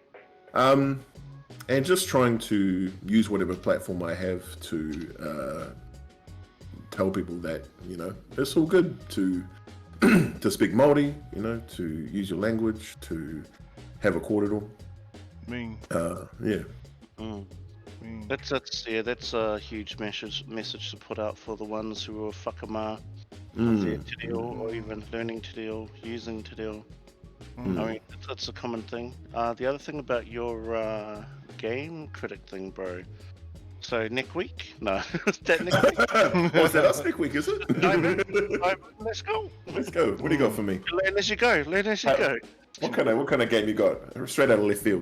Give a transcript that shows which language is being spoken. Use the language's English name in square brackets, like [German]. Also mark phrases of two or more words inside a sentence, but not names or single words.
[English] And just trying to use whatever platform I have to tell people that, you know, it's all good to to speak Māori, you know, to use your language, to have a kōrero. Mean. Yeah. That's a huge message to put out for the ones who are whakamā of their [Māori] te reo, [English] or even learning [Māori] te reo, [English] using [Māori] te reo. [English] I mean, that's a common thing. The other thing about your game critic thing, bro. So next week? No, is that next week? Oh, is that us next week, is it? Let's go. Let's go. What do you got for me? Learn as you go. Learn as you go. What kind of game you got? Straight out of left field.